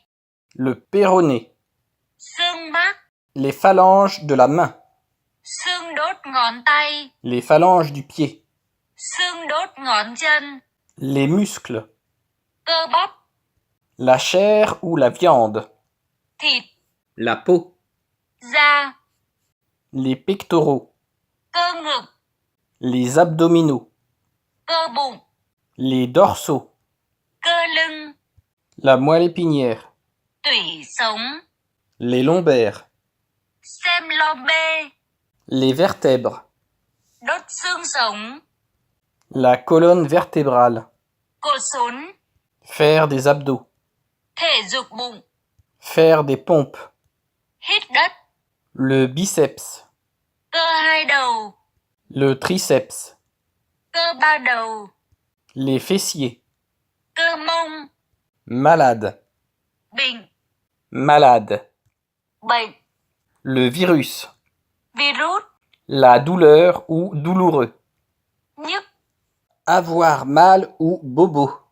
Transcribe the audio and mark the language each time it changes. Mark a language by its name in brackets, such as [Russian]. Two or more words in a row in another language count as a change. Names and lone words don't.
[French] le péroné, [Vietnamese] Xương bác. [French] les phalanges de la main, [Vietnamese] Xương đốt ngón tay. [French] les phalanges du pied, [Vietnamese] Xương đốt ngón chân. [French] les muscles, [Vietnamese] Cơ bắp. [French] la chair ou la viande, [Vietnamese] Thịt. [French] la peau, [Vietnamese] Da. [French] les pectoraux, [Vietnamese] Cơ ngực. [French] les abdominaux, [Vietnamese] Cơ bụng. [French] les dorsaux, [Vietnamese] Cơ lưng. [French] la moelle épinière, [Vietnamese] Tủy sống. [French] les lombaires, [Vietnamese] Xem lobê. [French] les vertèbres, [Vietnamese] Đốt xương sống. [French] la colonne vertébrale, [Vietnamese] Cột sống. [French] faire des abdos, [Vietnamese] Thể dục bụng. [French] faire des pompes, [Vietnamese] Hít đất. [French] le biceps, [Vietnamese] Cơ hai đầu. [French] le triceps, [Vietnamese] Cơ ba đầu. [French] les fessiers, [Vietnamese] Cơ mông. [French] malade, [Vietnamese] Bệnh. [French] malade, [Vietnamese] Bệnh. [French] le virus, [Vietnamese] Virus. [French] la douleur ou douloureux, [Vietnamese] Nhức. [French] avoir mal ou bobo,